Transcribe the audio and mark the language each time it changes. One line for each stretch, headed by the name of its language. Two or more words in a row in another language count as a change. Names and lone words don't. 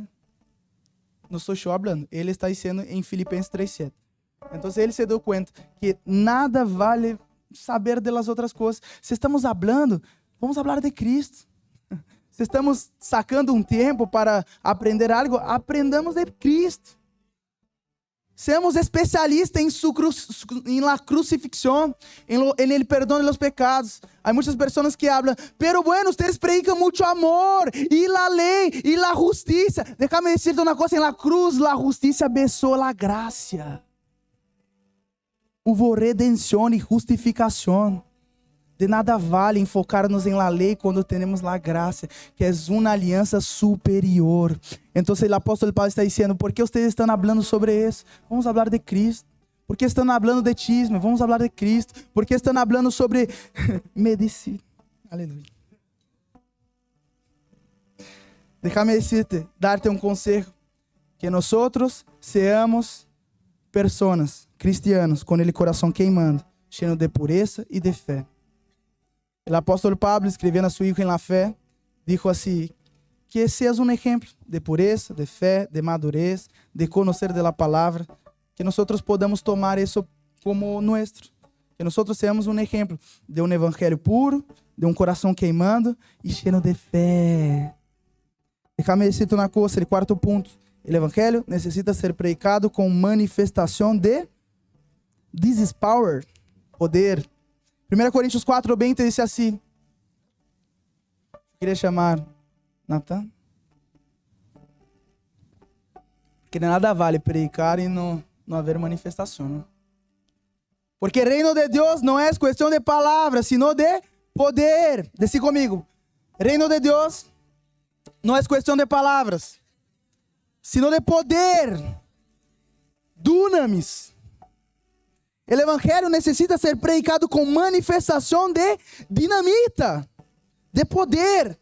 Portuguese: Não sou eu falando. Ele está dizendo em Filipenses 3:7. Então ele se deu conta que nada vale saber das outras coisas. Se estamos falando, vamos falar de Cristo. Se estamos sacando um tempo para aprender algo, aprendamos de Cristo.
Spanish: Seamos especialistas em la crucifixión, en el perdón de los pecados. Hay muchas personas que hablan, pero bueno, ustedes predican mucho amor, y la ley, y la justicia. Déjame decirte una cosa, en la cruz la justicia besó la gracia.
Portuguese: Hubo redenção e justificação. De nada vale enfocar-nos em la lei quando temos la graça, que é uma aliança superior. Então, o apóstolo Paulo está dizendo: por que vocês estão falando sobre isso? Vamos falar de Cristo. Por que estão falando de chisme? Vamos falar de Cristo. Por que estão falando sobre medicina? Aleluia.
Spanish: Déjame decirte, darte
Portuguese: um conselho, que nós seamos pessoas cristianos com o coração queimando, cheio de pureza e de fé. O apóstolo Pablo, escrevendo a seu hijo em la fé, dijo assim: que seas um exemplo de pureza, de fé, de madurez, de conhecer de la palavra, que nós podamos tomar isso como nosso, que nós seamos um exemplo de um evangelho puro, de um coração queimando e cheio de fé.
Spanish: Déjame decirte
Portuguese: uma coisa, o quarto ponto: o evangelho necessita ser predicado com manifestação de
English: this is power,
Portuguese: poder. 1 Coríntios 4:20 diz assim. Queria chamar Natan. Porque nada vale predicar e não haver manifestação. Né? Porque o reino de Deus não é questão de palavras, sino de poder. Dice comigo. Reino de Deus não é questão de palavras, sino de poder. Dunamis. O evangelho necessita ser predicado com manifestação de dinamita, de poder.